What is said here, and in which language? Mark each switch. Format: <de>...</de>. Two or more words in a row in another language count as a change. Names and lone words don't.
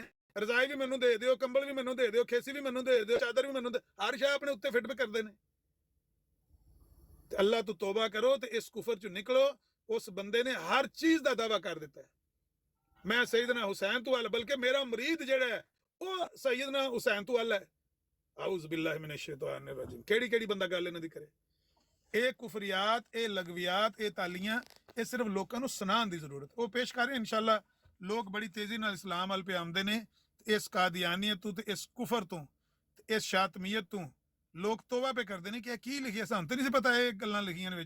<pa>ਰਜ਼ਾਈ ਵੀ ਮੈਨੂੰ ਦੇ ਦਿਓ, ਕੰਬਲ ਵੀ ਮੈਨੂੰ ਦੇ ਦਿਓ, ਖੇਸੀ ਵੀ ਮੈਨੂੰ ਦੇ ਦਿਓ, ਚਾਦਰ ਵੀ ਮੈਨੂੰ ਦੇ, ਹਰ ਸ਼ੈ ਆਪਣੇ ਉੱਤੇ ਫਿੱਟ ਕਰਦੇ ਨੇ। ਤੇ ਅੱਲਾਹ ਤੋਂ ਤੋਬਾ ਕਰੋ ਤੇ ਇਸ ਕੁਫਰ ਚੋਂ ਨਿਕਲੋ। ਉਸ ਬੰਦੇ ਨੇ ਹਰ ਚੀਜ਼ ਦਾ ਦਾਵਾ ਕਰ ਦਿੱਤਾ ਹੈ। ਮੈਂ ਸੈਯਦਨਾ ਹੁਸੈਨ ਤੋਂ ਅਲ, ਬਲਕਿ ਮੇਰਾ ਮੁਰੀਦ ਜਿਹੜਾ ਹੈ ਉਹ ਸੈਯਦਨਾ ਹੁਸੈਨ ਤੋਂ ਅਲ ਹੈ।</pa> <ar>أعوذ بالله من الشيطان الرجيم.</ar> <pa>ਕਿਹੜੀ ਬੰਦਾ ਗੱਲ ਇਹਨਾਂ ਦੀ ਕਰੇ। ਇਹ ਕੁਫਰੀਆਤ, ਇਹ ਲਗਵਿਆਤ, ਇਹ ਤਾਲੀਆਂ, ਇਹ ਸਿਰਫ ਲੋਕਾਂ ਨੂੰ ਸੁਣਾਉਣ ਦੀ ਜ਼ਰੂਰਤ। ਉਹ ਪੇਸ਼ ਕਰ ਰਹੇ ਇਨਸ਼ਾਅੱਲਾ। ਲੋਕ ਬੜੀ ਤੇਜ਼ੀ ਨਾਲ ਇਸਲਾਮ ਵੱਲ ਪੇ ਆਉਂਦੇ ਨੇ। ਇਸ ਕਾਦੀਆਨੀਅਤ ਤੋਂ ਤੇ ਇਸ ਕੁਫਰ ਤੋਂ ਤੇ ਇਸ ਸ਼ਾਤਮੀਅਤ ਤੋਂ ਲੋਕ ਤੋਬਾ ਪੇ ਕਰਦੇ ਨੇ ਕਿ ਇਹ ਕੀ ਲਿਖਿਆ, ਸਾਨੂੰ ਤੇ ਨਹੀਂ ਸੀ ਪਤਾ ਇਹ ਗੱਲਾਂ ਲਿਖੀਆਂ ਨੇ ਵਿੱਚ।</pa>